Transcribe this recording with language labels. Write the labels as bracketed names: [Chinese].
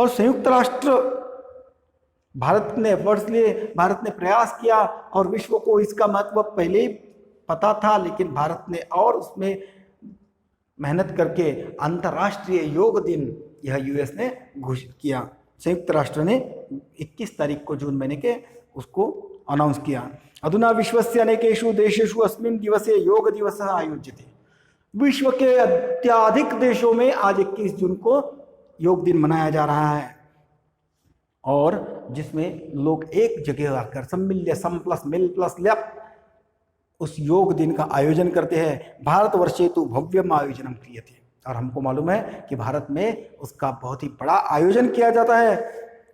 [Hindi] और संयुक्त राष्ट्र भारत ने एफर्ट्स लिए, भारत ने प्रयास किया, और विश्व को इसका महत्व पहले ही पता था, लेकिन भारत ने और उसमें मेहनत करके अंतर्राष्ट्रीय योग दिन यह यूएस ने घोषित किया। संयुक्त राष्ट्र ने 21 तारीख को जून महीने के उसको अनाउंस किया। [Sanskrit] अधुना विश्वस्य अनेकेषु देशेषु अस्मिन् दिवसे योग दिवसः आयोज्यते। [Hindi] विश्व के अत्यधिक देशों में आज 21 जून को योग दिन मनाया जा रहा है, और जिसमें लोग एक जगह आकर सम्मिल्य सम प्लस मिल प्लस ल्यप उस योग दिन का आयोजन करते हैं। [Sanskrit] भारतवर्षे तो भव्यम आयोजनम क्रियते, [Hindi] और हमको मालूम है कि भारत में उसका बहुत ही बड़ा आयोजन किया जाता है।